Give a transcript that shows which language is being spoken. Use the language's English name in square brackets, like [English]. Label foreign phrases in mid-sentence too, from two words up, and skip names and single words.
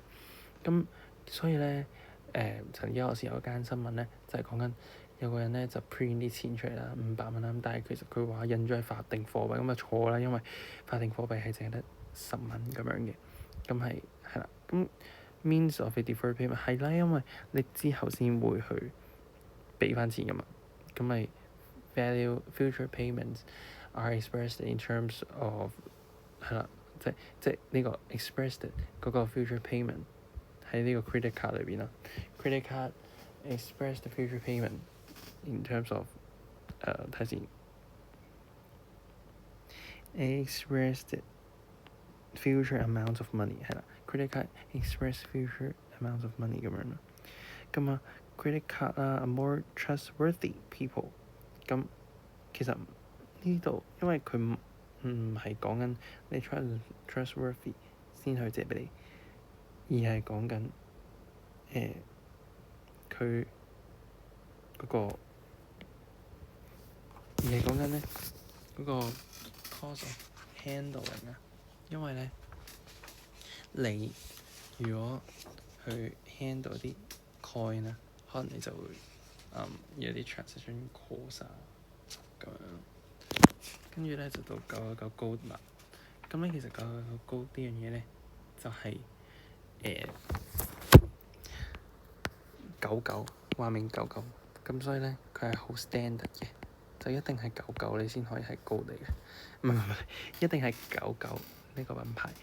[Cantonese] 咁所以咧，曾經有時有間新聞咧，就係講緊有個人咧就 print 啲錢出嚟啦，500蚊啦，咁但係其實佢話印咗係法定貨幣，咁啊錯啦，因為法定貨幣係淨係得10蚊咁樣嘅，咁係啦，咁 [English] means of a deferred payment [Cantonese] 係啦，因為你之後先會去俾翻錢噶嘛，咁咪 [English] value future payments are expressed in terms of [Cantonese] 係啦，即呢個 [English] expressed [Cantonese] 嗰個 [English] future payment [Cantonese] 喺呢個 [English] credit card [Cantonese] 裏邊啦。 [English] credit card expressed future payment in terms of [Cantonese] 睇先 [English] expressed future amount of money [Cantonese] 係啦 [English] credit card express future amount of money [Cantonese] 咁樣啦。 [English] 咁啊 credit card are more trustworthy people。 [Cantonese] 咁其實呢度因為佢唔係講緊你 trustworthy 先去借俾你，而係講緊佢嗰個，而係講緊咧嗰個 [English] cost of handling [Cantonese] 啊。因為咧你如果去 handle 啲 coin 啊，可能你就會有啲 [English] transaction cost [Cantonese] 啊咁樣。跟住咧就到999 gold 啦。咁咧其實999 gold 呢樣嘢咧就係99話明99，咁所以咧佢係好 standard 嘅，就一定係99你先可以係 gold 嚟嘅，唔係一定係99呢個品牌。